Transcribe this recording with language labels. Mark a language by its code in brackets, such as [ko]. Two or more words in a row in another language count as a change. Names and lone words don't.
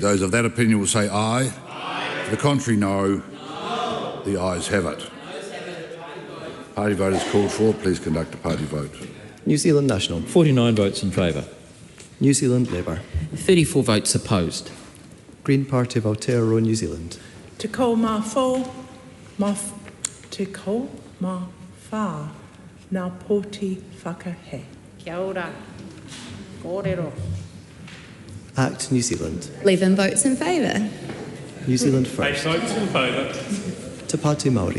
[en] Those of that opinion will say aye. Aye. To the contrary, no. No. The ayes have it. Party vote is called for. Please conduct a party vote. New Zealand National. 49 votes in favour. New Zealand Labour. 34 votes opposed. Green Party of Aotearoa, New Zealand. [mi] Te ko mā whā, te ko mā whā, nā pōti whakahe. Kia ora. Kōrero. [en] ACT New Zealand. 11 votes in favour. New Zealand First. 8 votes in favour. Te Pāti Māori.